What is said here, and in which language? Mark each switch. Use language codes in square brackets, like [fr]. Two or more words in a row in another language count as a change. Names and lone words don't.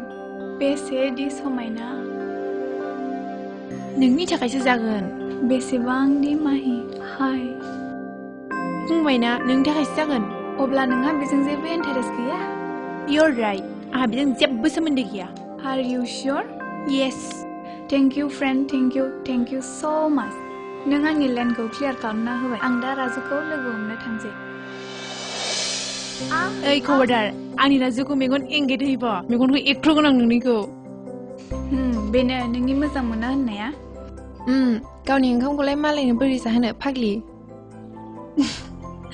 [brx] बेसेदि समायना नोंनि थाखायसो जागोन बेसेबांदि माहि हाय बुंबायना नोंनि थाखायसो जागोन अब्ला नोंहा बेजों जेबो इन्टारेस्ट गैया [en] You're right [brx] आंहा बेजों जेबो सोमोन्दो गैया [en] Are you sure? Yes Thank you friend thank you so much [brx] नों आंनि लेन्डखौ क्लियार खालामना होबाय आं दा राजुखौ लोगो हमनो थांसै ओइ खबरदार आंनि राजुखौ मेगन एंगेट होयोबा मेगनखौ एक्ट्रगोन आं नोंनिखौ बेनो नोंनि मोजां मोना होननाया गावनि ओंखामखौलाय मालायनो बोरै जाहोनो फाग्लि